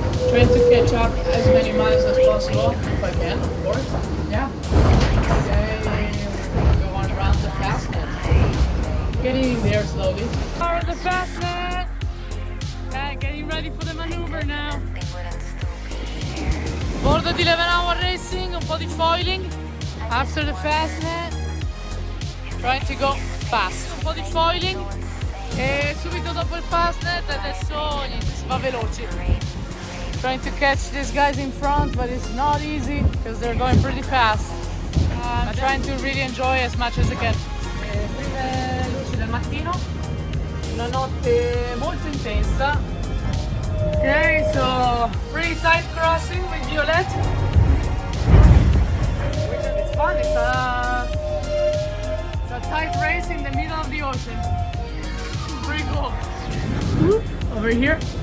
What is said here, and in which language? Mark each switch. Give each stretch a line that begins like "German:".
English: Trying to catch up as many miles as possible, if I can, of course. Yeah. Okay, we're going around the fastnet. Getting there slowly. We're at the fastnet. Okay, getting ready for the maneuver now.
Italian: Bordo di 11 Hour Racing, un po' di foiling.
English: After the fastnet. Trying to go fast.
Italian: Un po' di foiling. E subito dopo il fastnet adesso si va veloci.
English: Trying to catch these guys in front, but it's not easy because they're going pretty fast. I'm trying to really enjoy as much as I can.
Italian: Prime luci del mattino, una notte molto intensa.
English: Okay, so pretty tight crossing with Violet. It's fun. It's a tight race in the middle of the ocean. Pretty cool. Over here.